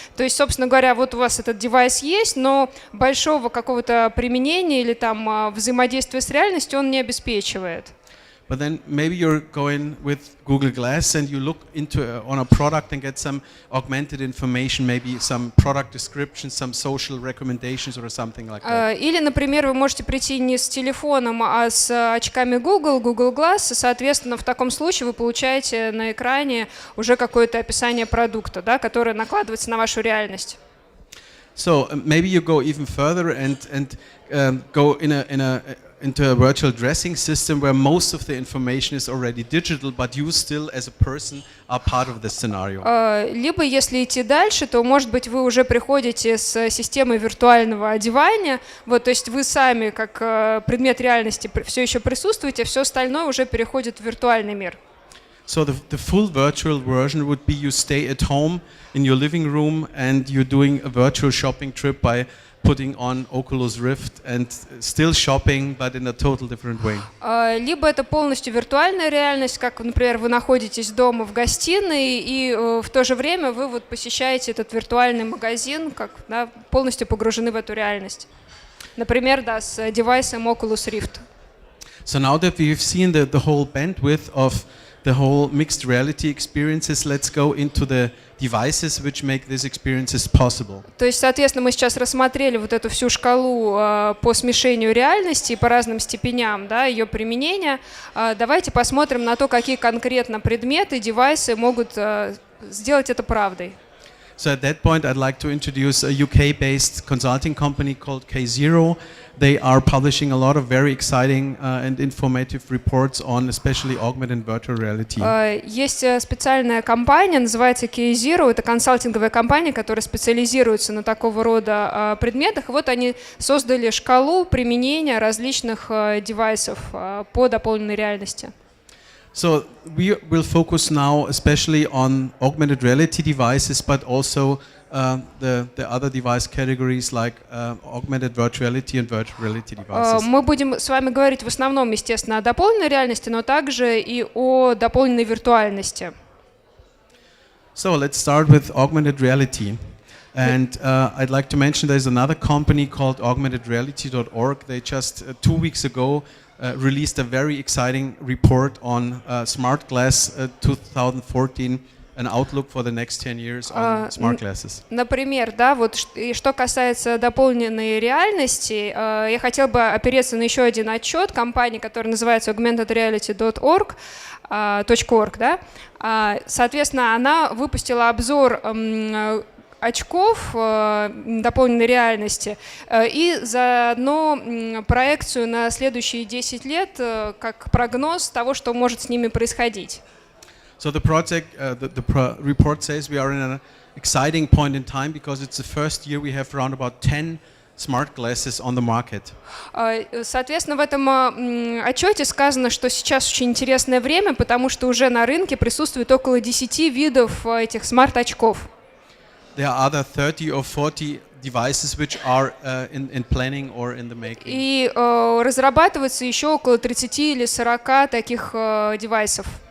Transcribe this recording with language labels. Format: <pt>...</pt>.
<ru>То есть, собственно говоря, вот у вас этот девайс есть, но большого какого-то применения или там взаимодействия с реальностью он не обеспечивает.</ru> <en>But then maybe you're going with Google Glass and you look on a product and get some augmented information, maybe some product descriptions, some social recommendations or something like that.</en> <ru>Или, например, вы можете прийти не с телефоном, а с очками Google Glass, соответственно, в таком случае вы получаете на экране уже какое-то описание продукта, да, которое накладывается на вашу реальность.</ru> <en>So maybe you go even further and go into a virtual dressing system where most of the information is already digital, but you still as a person are part of the scenario.</en> <ru>Либо, если идти дальше, то, может быть, вы уже приходите с системой виртуального одевания, вот, то есть вы сами, как предмет реальности, все еще присутствуете, а все остальное уже переходит в виртуальный мир.</ru> <en>So the full virtual version would be you stay at home in your living room and you're doing a virtual shopping trip by putting on Oculus Rift and still shopping, but in a total different way.</en> <ru>Либо это полностью виртуальная реальность, как, например, вы находитесь дома в гостиной, и в то же время вы вот посещаете этот виртуальный магазин, как, да, полностью погружены в эту реальность. Например, да, с девайсом Oculus Rift.</ru> <en>So now that we've seen the whole bandwidth of the whole mixed reality experiences, let's go into the devices which make these experiences possible.</en> <ru>То есть, соответственно, мы сейчас рассмотрели вот эту всю шкалу по смешению реальности и по разным степеням, да, ее применения. Давайте посмотрим на то, какие конкретно предметы, девайсы могут сделать это правдой.</ru> <en>So at that point, I'd like to introduce a UK-based consulting company called K0. They are publishing a lot of very exciting and informative reports on especially augmented and virtual reality.</en> <ru>Есть специальная компания, называется K0. Это консалтинговая компания, которая специализируется на такого рода предметах. И вот они создали шкалу применения различных девайсов по дополненной реальности.</ru> <en>So we will focus now especially on augmented reality devices, but also the other device categories like augmented virtuality and virtual reality devices.</en> <ru>Мы будем с вами говорить в основном, естественно, о дополненной реальности, но также и о дополненной виртуальности.</ru> <en>So let's start with augmented reality. And I'd like to mention there's another company called augmentedreality.org. They just 2 weeks ago released a very exciting report on Smart Glass 2014, an outlook for the next 10 years on smart glasses.</en> <ru>Например, да, вот что касается дополненной реальности, я хотела бы опереться на еще один отчет компании, которая называется augmentedreality.org, да. Соответственно, она выпустила обзор очков дополненной реальности и заодно проекцию на следующие 10 лет как прогноз того, что может с ними происходить.</ru> <en>So the report says we are in an exciting point in time because it's the first year we have around about 10 smart glasses on the market.</en> <ru>Соответственно, в этом отчете сказано, что сейчас очень интересное время, потому что уже на рынке присутствует около 10 видов этих смарт-очков.</ru> <en>There are other 30 or 40 devices which are in planning or in the making.</en> <ru>И разрабатывается еще около 30 или 40 таких девайсов.</ru>